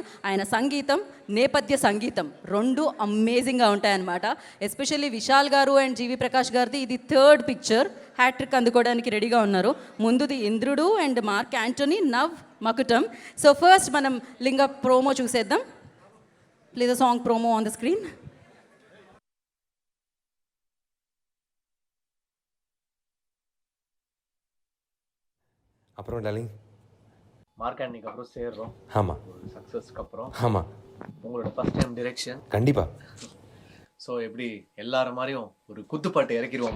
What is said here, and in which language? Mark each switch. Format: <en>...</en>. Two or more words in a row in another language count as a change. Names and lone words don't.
<te>ఆయన సంగీతం, నేపథ్య సంగీతం రెండు అమేజింగ్గా ఉంటాయన్నమాట. ఎస్పెషల్లీ విశాల్ గారు అండ్ జీవి ప్రకాష్ గారిది ఇది 3rd పిక్చర్. హ్యాట్రిక్ అందుకోవడానికి రెడీగా ఉన్నారు. ముందుది ఇంద్రుడు అండ్ మార్క్ యాంటనీ, నవ్ మకుటం.</te> <en>so first</en> <te>మనం లింగ ప్రోమో చూసేద్దాం.</te> <en>please the song promo on the screen.</en> <ta>அப்புறம் டார்லிங் மார்க்காண்டிக்கு அப்புறம் சேர்றோம். ஆமாம் சக்ஸஸ்க்கு அப்புறம் ஆமாம் உங்களோட</ta> <en>first time direction.</en> <ta>கண்டிப்பாக ஸோ எப்படி எல்லார மாதிரியும் ஒரு குத்துப்பாட்டு இறக்கிடுவோமா?</ta>